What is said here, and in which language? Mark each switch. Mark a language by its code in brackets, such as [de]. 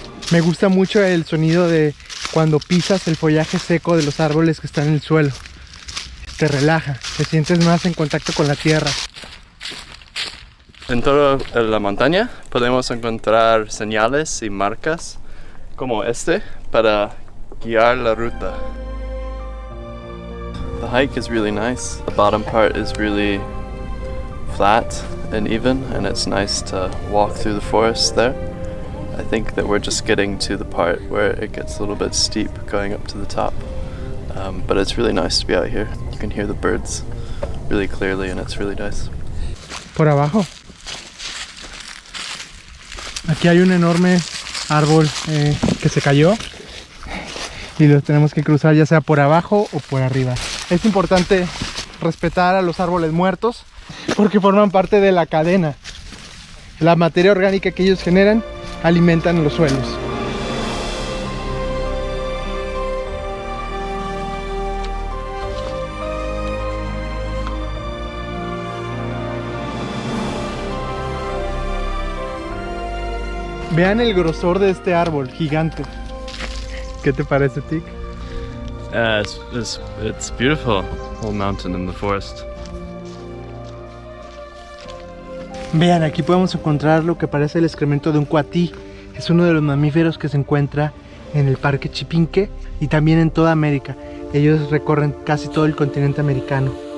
[es] Me gusta mucho el sonido de cuando pisas el follaje seco de los árboles que están en el suelo. Te relaja, te sientes más en contacto con la tierra. En toda la montaña podemos encontrar señales y marcas como para guiar la ruta. [en] The hike is really nice. The bottom part is really flat and even, and it's nice to walk through the forest there. I think that we're just getting to the part where it gets a little bit steep going up to the top. But it's really nice to be out here. You can hear the birds really clearly and it's really nice. [es] Por abajo. Aquí hay un enorme árbol que se cayó y lo tenemos que cruzar ya sea por abajo o por arriba. Es importante respetar a los árboles muertos porque forman parte de la cadena. La materia orgánica que ellos generan alimentan los suelos. Vean el grosor de este árbol gigante. ¿Qué te parece, Tic? [en] It's beautiful, whole mountain in the forest. [es] Vean, aquí podemos encontrar lo que parece el excremento de un cuatí. Es uno de los mamíferos que se encuentra en el Parque Chipinque y también en toda América. Ellos recorren casi todo el continente americano.